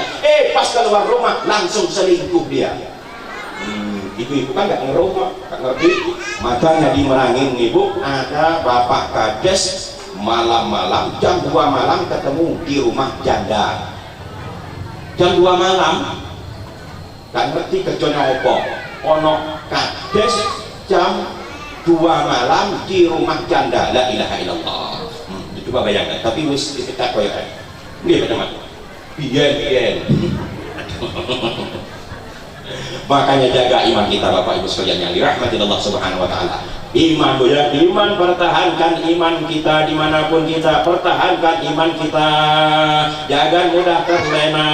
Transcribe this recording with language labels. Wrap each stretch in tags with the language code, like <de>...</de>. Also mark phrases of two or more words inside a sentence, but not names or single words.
<id>Pas keluar rumah langsung selingkuh dia. Ibu-ibu kan nggak ngerti. Makanya di Merangin ibu ada Bapak Kades, malam-malam jam 2 malam ketemu di rumah janda. Jam 2 malam gak ngerti kerjanya apa, ono Kades jam 2 malam di rumah janda.</id> <ar>لا إله إلا الله.</ar> <id>Coba bayangkan, tapi wis kita</id> <jv>koyokan nggih</jv> <id>teman. Biyen makanya jaga iman kita Bapak Ibu sekalian yang dirahmati Allah</id> <ar>سبحانه وتعالى.</ar> <id>Iman ya, iman, pertahankan iman kita dimanapun kita, pertahankan iman kita, jangan mudah terlena.</id>